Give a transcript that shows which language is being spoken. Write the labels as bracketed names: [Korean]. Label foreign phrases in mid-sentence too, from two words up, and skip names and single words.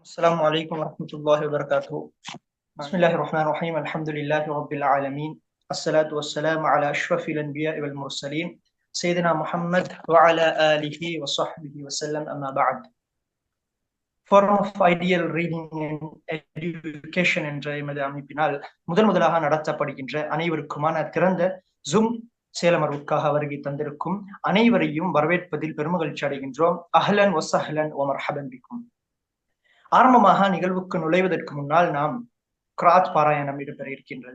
[Arabic] السلام عليكم ورحمة الله وبركاته. بسم الله الرحمن الرحيم. الحمد لله رب العالمين. الصلاة والسلام على أشرف الأنبياء والمرسلين سيدنا محمد وعلى آله وصحبه وسلم. أما بعد. [Tamil] Forum of Ideal Reading and Education என்ற எமது அமைப்பினால் முதலாக நடத்தப்படுகின்ற அனைவருக்குமான திறந்த ஜூம் சேலமர்வுக்காக வருகை தந்திருக்கும் அனைவரையும் வரவேற்பதில் பெருமகிழ்ச்சி அடைகின்றோம். [Arabic] أهلاً وسهلاً ومرحباً بكم. [Tamil] ஆரம்பமாக நிகழ்வுக்கு நுழைவதற்கு முன்னால் நாம் கிராத் பாராயணம் இடம்பெற இருக்கின்றது.